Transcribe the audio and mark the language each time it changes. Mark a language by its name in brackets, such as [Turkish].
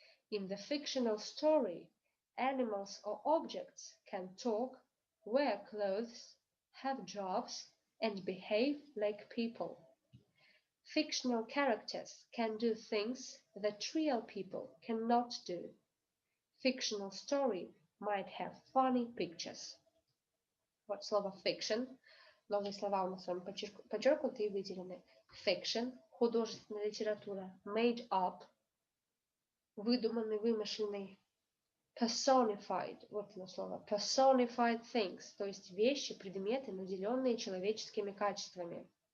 [English] In the fictional story, animals or objects can talk, wear clothes, have jobs, and behave like people. Fictional characters can do things that real people cannot do. Fictional story might have funny pictures. [Russian] Вот слово fiction. Новые слова у нас с вами подчеркнуты и выделены. Fiction, художественная литература. Made up, выдуманный, вымышленный. Personified, вот оно слово. Personified things, то есть вещи, предметы, наделенные человеческими качествами.